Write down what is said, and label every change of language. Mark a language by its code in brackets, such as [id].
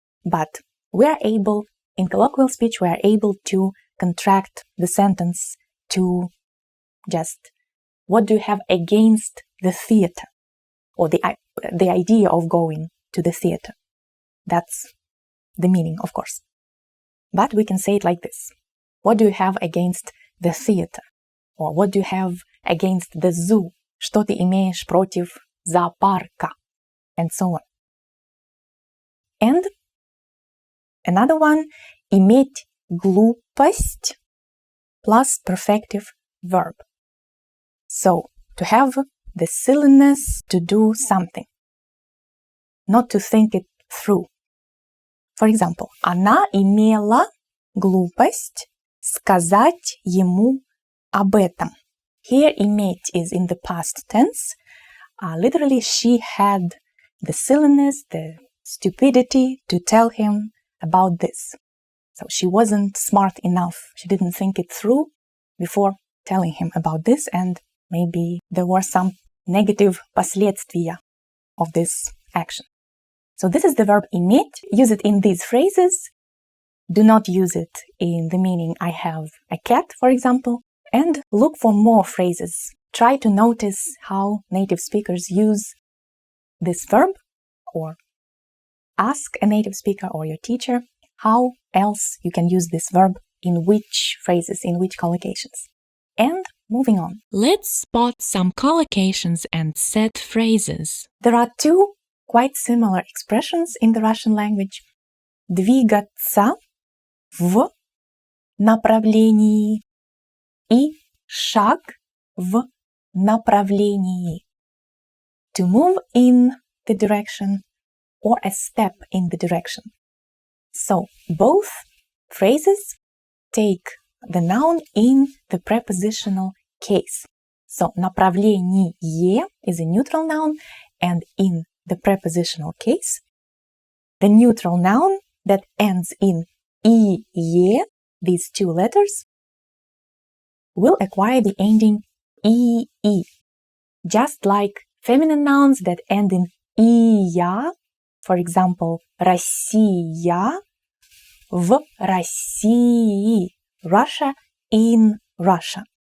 [en] But in colloquial speech, we are able to contract the sentence to just, what do you have against the theater? Or the idea of going to the theater. That's the meaning, of course. But we can say it like this. What do you have against the theater? Or what do you have against the zoo? [ru] Что ты имеешь против зоопарка? [en] And so on. And another one, [ru] иметь глупость [en] plus perfective verb. So, to have the silliness to do something. Not to think it through. For example, [ru] она имела глупость сказать ему об этом. [en] Here иметь is in the past tense. Literally, she had the silliness, the stupidity to tell him about this. So she wasn't smart enough. She didn't think it through before telling him about this, and maybe there were some negative последствия of this action. So this is the verb иметь. Use it in these phrases. Do not use it in the meaning I have a cat, for example. And look for more phrases. Try to notice how native speakers use this verb, or ask a native speaker or your teacher how else you can use this verb, in which phrases, in which collocations. And moving on. Let's spot some collocations and set phrases. There are two quite similar expressions in the Russian language. [ru] Двигаться в направлении и шаг в направлении. [en] To move in the direction or a step in the direction. So, both phrases take the noun in the prepositional case. So, направление is a neutral noun, and in the prepositional case, the neutral noun that ends in ie, these two letters, will acquire the ending ee, just like feminine nouns that end in iya, for example, Россия, [ru] в России, [en] Russia, in Russia.